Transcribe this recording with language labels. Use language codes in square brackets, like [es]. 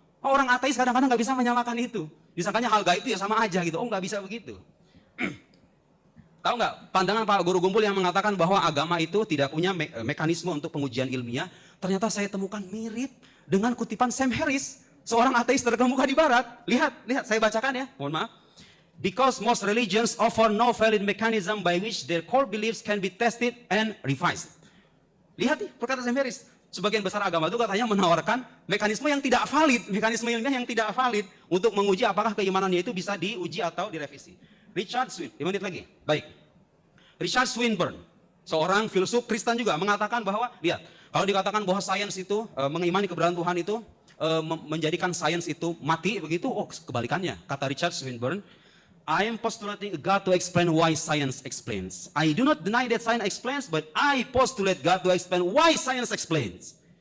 [id] Orang ateis kadang-kadang nggak bisa menyamakan itu. Disangkanya hal gaib itu ya sama aja gitu. Oh nggak bisa begitu. Tahu nggak pandangan Pak Guru Gumbul yang mengatakan bahwa agama itu tidak punya mekanisme untuk pengujian ilmiah? Ternyata saya temukan mirip dengan kutipan Sam Harris, seorang ateis terkemuka di Barat. Lihat, saya bacakan ya. Mohon maaf. [en] Because most religions offer no valid mechanism by which their core beliefs can be tested and revised. [id] Lihat nih, perkataan Sam Harris. Sebagian besar agama itu katanya menawarkan mekanisme yang tidak valid, mekanisme ilmiah yang tidak valid untuk menguji apakah keimanannya itu bisa diuji atau direvisi. Richard Swinburne, 5 menit lagi. Baik. Richard Swinburne. seorang filsuf Kristen juga mengatakan bahwa, lihat, kalau dikatakan bahwa sains itu, mengimani keberadaan Tuhan itu, menjadikan sains itu mati, begitu, oh kebalikannya. Kata [en] Richard Swinburne, I am postulating God to explain why science explains. I do not deny that science explains, but I postulate God to explain why science explains.